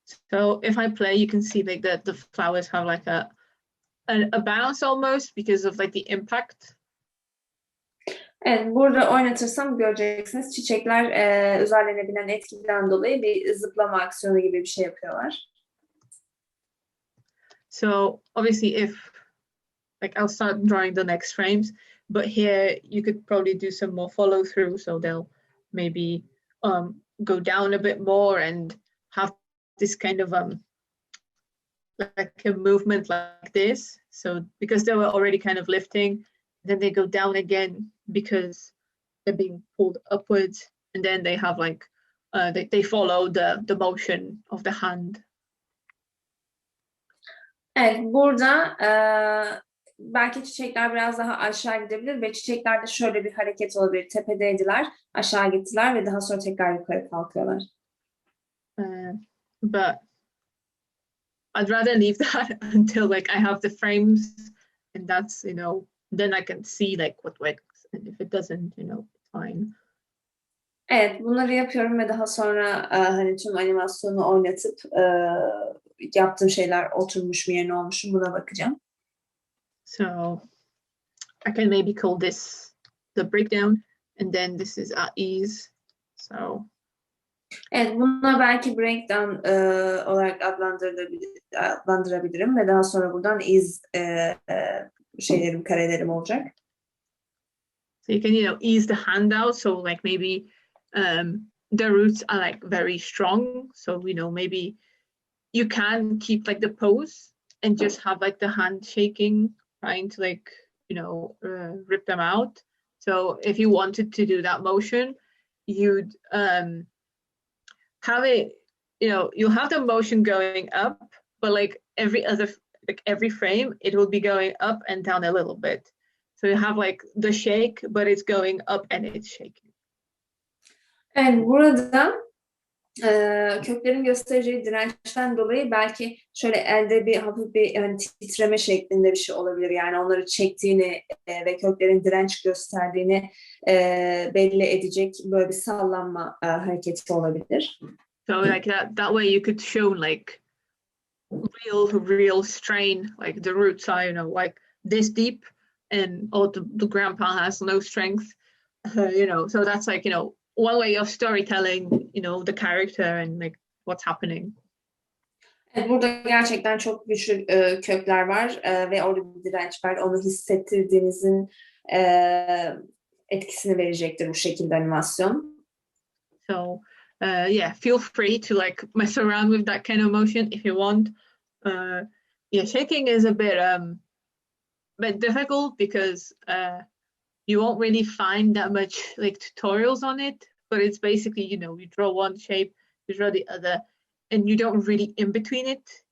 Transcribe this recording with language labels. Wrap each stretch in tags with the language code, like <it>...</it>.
<en>So if I play, you can see like the flowers have like a bounce almost because of like the impact.</en> <tr>Evet, burada oynatırsam göreceksiniz. Çiçekler üzerlerine binen etkiden dolayı bir zıplama aksiyonu gibi bir şey yapıyorlar.</tr> <en>So obviously if, like, I'll start drawing the next frames, but here you could probably do some more follow through, so they'll maybe go down a bit more and have this kind of like a movement like this. So because they were already kind of lifting, then they go down again because they're being pulled upwards, and then they have like they follow the motion of the hand.</en> <tr>Evet, burada belki çiçekler biraz daha aşağı gidebilir ve çiçeklerde şöyle bir hareket olabilir. Tepedeydiler, aşağı gittiler ve daha sonra tekrar yukarı kalkıyorlar.</tr> <en>But I'd rather leave that until like I have the frames, and that's, then I can see like what works, and if it doesn't, it's fine.</en> <tr>Evet, bunları yapıyorum ve daha sonra hani tüm animasyonu oynatıp yaptığım şeyler oturmuş mu, yerine olmuş mu, buna bakacağım.</tr> <en>So I can maybe call this the breakdown, and then this is at ease. So</en> <tr>evet, buna belki breakdown olarak adlandırabilirim ve daha sonra buradan karelerim olacak.</tr> <en>So you can, ease the hand out. So like maybe the roots are like very strong. So, maybe you can keep like the pose and just have like the hand shaking, trying to like, rip them out. So if you wanted to do that motion, you'd have it, you'll have the motion going up, but like every frame, it will be going up and down a little bit. So you have like the shake, but it's going up and it's shaking.</en> <tr>Evet, burada köklerin göstereceği dirençten dolayı belki şöyle elde bir hafif bir titreme şeklinde bir şey olabilir. Yani onları çektiğini ve köklerin direnç gösterdiğini belli edecek böyle bir sallanma hareketi olabilir.</tr> <en>So like that way you could show like real strain, like the roots are, like this deep, and the grandpa has no strength, so that's like, one way of storytelling, you know, the character and like what's happening.</en> <tr>Evet, burada gerçekten çok güçlü kökler var ve orada bir direnç var. Onu hissettirdiğinizin etkisini verecektir bu şekilde animasyon.</tr> <en>So yeah, feel free to like mess around with that kind of motion if you want. Yeah, shaking is a bit difficult because you won't really find that much like tutorials on it, but it's basically, you know, you draw one shape, you draw the other, and you don't really in between it.</en>